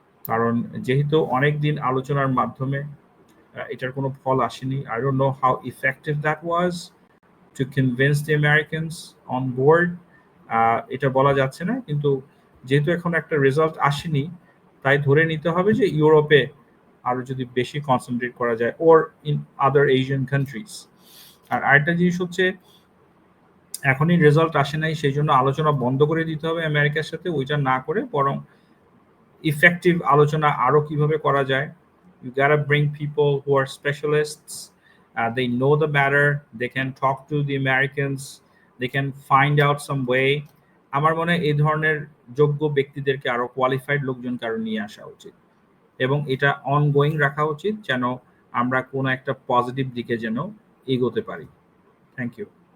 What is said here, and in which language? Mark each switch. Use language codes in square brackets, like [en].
[bn] কারণ যেহেতু অনেক দিন আলোচনার মাধ্যমে এটার কোনো ফল আসেনি, [en] I don't know how effective that was to convince the Americans on board. [bn] এটা বলা যাচ্ছে না, কিন্তু যেহেতু এখন একটা রেজাল্ট আসেনি, তাই ধরে নিতে হবে যে ইউরোপে আরো যদি বেশি কনসেন্ট্রেট করা যায়, [en] Or in other Asian countries. [bn] আর আরেকটা জিনিস হচ্ছে, এখনই রেজাল্ট আসে নাই সেই জন্য আলোচনা বন্ধ করে দিতে হবে আমেরিকার সাথে, ওইটা না করে বরং ইফেক্টিভ আলোচনা আরো কিভাবে করা যায়। [en] You gotta bring people who are specialists. They know the matter. They can talk to the Americans. They can find out some way. [bn] আমার মনে হয় এই ধরনের যোগ্য ব্যক্তিদেরকে, আরো কোয়ালিফাইড লোকজন কারো নিয়ে আসা উচিত, এবং এটা অনগোয়িং রাখা উচিত, যেন আমরা কোনো একটা পজিটিভ দিকে যেন এগোতে পারি। [en] Thank you.